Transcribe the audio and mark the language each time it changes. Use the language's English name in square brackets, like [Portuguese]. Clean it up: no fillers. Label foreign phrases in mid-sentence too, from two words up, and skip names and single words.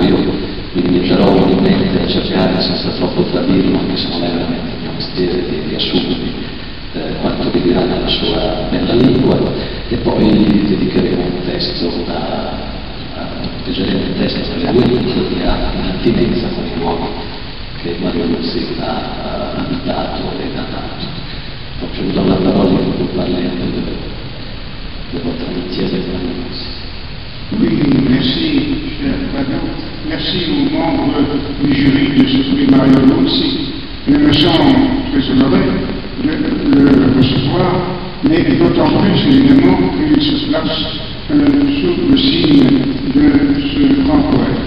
[Italian] Io mi limiterò ovviamente a cercare senza troppo tradirlo, anche se non è veramente il mio mestiere, di riassumervi quanto vi dirà nella sua bella lingua, e poi dedicheremo un testo leggeremo un testo per le due lingue che ha un'attinenza con i luoghi che Mario Luzzi ha abitato ed ha amato. [French] Donc je vous donne la parole pour vous parler un peu de votre amitié avec Mario Luzzi. Oui, merci, cher Fabien. Merci aux membres du jury de ce prix Mario Luzzi. Je me sens très honoré de le recevoir, mais d'autant plus évidemment qu'il se place sous le signe de ce grand poète.